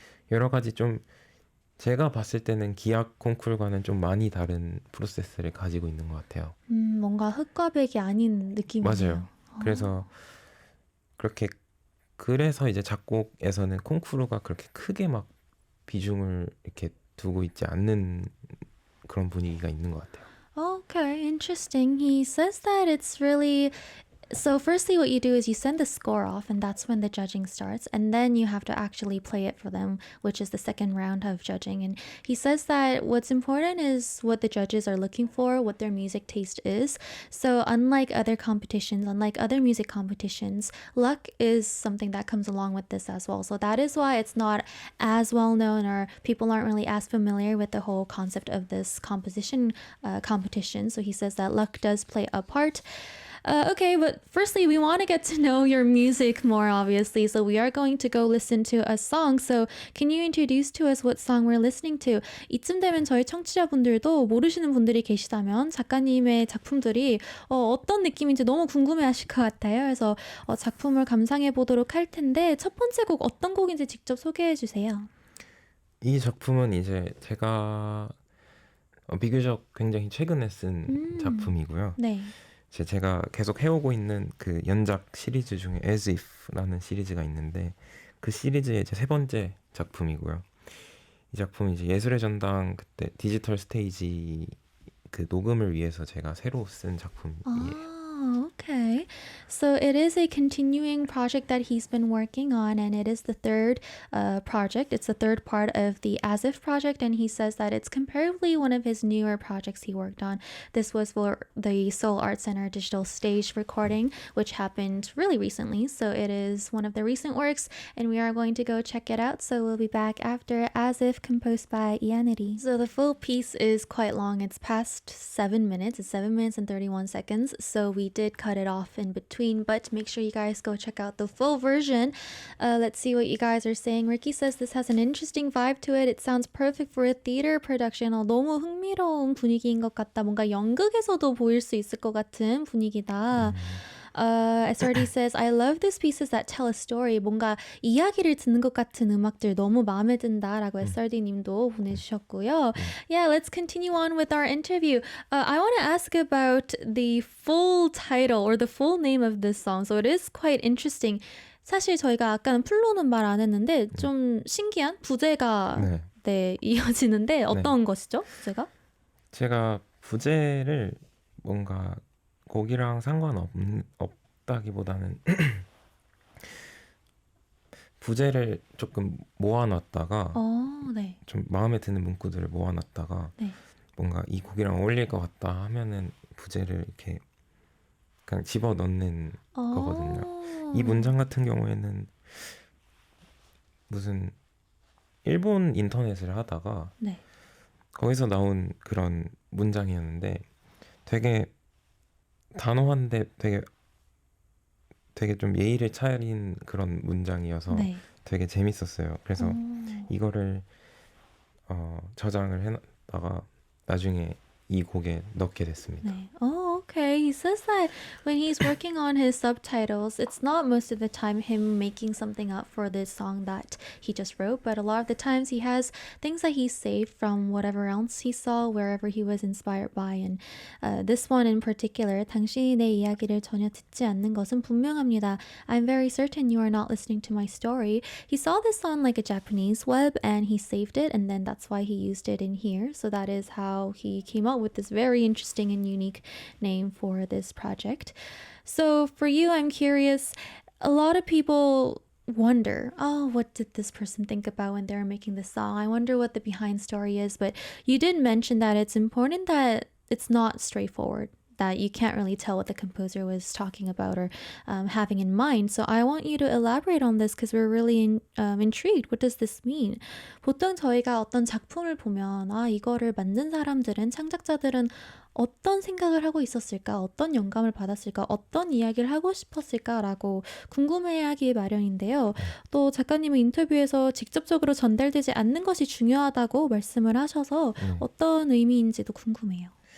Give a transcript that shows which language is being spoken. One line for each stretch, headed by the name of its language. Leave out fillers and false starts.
Korean: 여러 가지 좀 제가 봤을 때는 기악 콩쿠르과는 좀 많이 다른 프로세스를 가지고 있는 것 같아요. 뭔가 흑과 백이 아닌 느낌이네요. 맞아요. 그래서 그렇게 그래서 이제 작곡에서는 콩쿠르가 그렇게 크게 막 비중을 이렇게 두고 있지 않는 그런 분위기가 있는 것 같아요.
English: Okay, interesting. He says that it's really so firstly what you do is you send the score off and that's when the judging starts and then you have to actually play it for them, which is the second round of judging. And he says that what's important is what the judges are looking for, what their music taste is. So unlike other competitions, unlike other music competitions, luck is something that comes along with this as well. So that is why it's not as well known or people aren't really as familiar with the whole concept of this composition competition. So he says that luck does play a part. Okay, but firstly, we want to get to know your music more, obviously. So we are going to go listen to a song. So can you introduce to us what song we're listening to?
Korean: 이쯤 되면 저희 청취자분들도 모르시는 분들이 계시다면 작가님의 작품들이 어떤 느낌인지 너무 궁금해하실 것 같아요. 그래서 작품을 감상해 보도록 할 텐데 첫 번째 곡 어떤 곡인지 직접 소개해 주세요. 이 작품은 이제 제가 비교적 굉장히 최근에 쓴 작품이고요. 네. 제가 계속 해오고 있는 그 연작 시리즈 중에 As If라는 시리즈가 있는데 그 시리즈의 제 세 번째 작품이고요. 이 작품은 이제 예술의 전당 그때 디지털 스테이지 그 녹음을 위해서 제가 새로 쓴 작품이에요.
English: Oh, okay. So it is a continuing project that he's been working on, and it is the third project. It's the third part of the As If project, and he says that it's comparatively one of his newer projects he worked on. This was for the Seoul Art Center digital stage recording, which happened really recently. So it is one of the recent works, and we are going to go check it out. So we'll be back after As If, composed by Ianity. So the full piece is quite long. It's past 7 minutes. It's 7 minutes and 31 seconds. So we did cut it off in between, but make sure you guys go check out the full version. Let's see what you guys are saying. Ricky says this has an interesting vibe to it. It sounds perfect for a theater production.
Korean: 너무 흥미로운 분위기인 것 같다. 뭔가 연극에서도 보일 수 있을 것 같은 분위기다.
English: SRD says, I love these pieces that tell a story.
Korean: 뭔가 이야기를 듣는 것 같은 음악들 너무 마음에 든다라고 SRD 님도 보내주셨고요.
English: Yeah, let's continue on with our interview. I want to ask about the full title or the full name of this song. So it is quite interesting.
Korean: 사실 저희가 아까는 플로는 말 안 했는데 좀 신기한 부제가 네, 이어지는데 어떤 것이죠? 부제가? 제가 부제를 뭔가 곡이랑 상관없다기보다는 부제를 조금 모아놨다가 네. 좀 마음에 드는 문구들을 모아놨다가 네. 뭔가 이 곡이랑 어울릴 것 같다 하면은 부제를 이렇게 그냥 집어넣는 거거든요. 이 문장 같은 경우에는 무슨 일본 인터넷을 하다가 네. 거기서 나온 그런 문장이었는데 되게 단호한데 되게 좀 예의를 차린 그런 문장이어서 네. 되게 재밌었어요. 그래서 이거를 저장을 해놨다가 나중에 이 곡에 넣게 됐습니다. 네.
English: Oh, okay. He says that when he's working on his subtitles, it's not most of the time him making something up for this song that he just wrote, but a lot of the times he has things that he saved from whatever else he saw, wherever he was inspired by. And this one in particular,
Korean: 당신이 내 이야기를 전혀 듣지 않는 것은 분명합니다.
English: I'm very certain you are not listening to my story. He saw this on like a Japanese web and he saved it, and then that's why he used it in here. So that is how he came up with this very interesting and unique name for this project. So for you, I'm curious, a lot of people wonder, what did this person think about when they were making this song? I wonder what the behind story is, but you did mention that it's important that it's not straightforward. that you can't really tell what the composer was talking about or having in mind. So I want you to elaborate on this because we're really intrigued. What does this mean?
Korean: 보통 저희가 어떤 작품을 보면 이거를 만든 사람들은 창작자들은 어떤 생각을 하고 있었을까? 어떤 영감을 받았을까? 어떤 이야기를 하고 싶었을까라고 궁금해하기 마련인데요. 또 작가님은 인터뷰에서 직접적으로 전달되지 않는 것이 중요하다고 말씀을 하셔서 어떤 의미인지도 궁금해요.